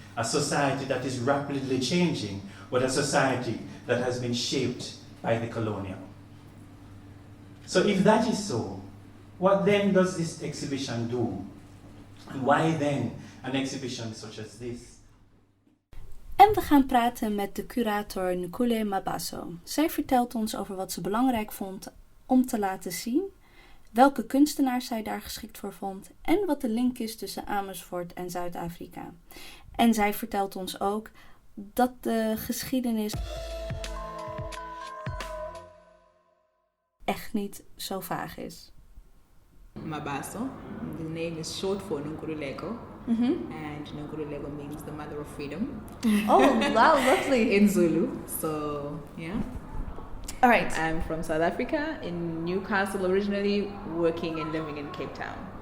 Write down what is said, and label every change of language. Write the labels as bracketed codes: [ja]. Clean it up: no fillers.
[en] A society that is rapidly changing, but a society that has been shaped by the colonial. So if that is so, what then does this exhibition do? And why then an exhibition such as this? [nl] En we gaan praten met de curator Nkule Mabaso. Zij vertelt ons over wat ze belangrijk vond om te laten zien, welke kunstenaars zij daar geschikt voor vond en wat de link is tussen Amersfoort en Zuid-Afrika. En zij vertelt ons ook dat de geschiedenis echt niet zo vaag is. [en] Mabaso. The name is short for Nkule. And Nkule means the mother of freedom. Oh, wow, lovely. In Zulu. So, yeah. All right. I'm from South Africa, in Newcastle originally, working and living in Cape Town.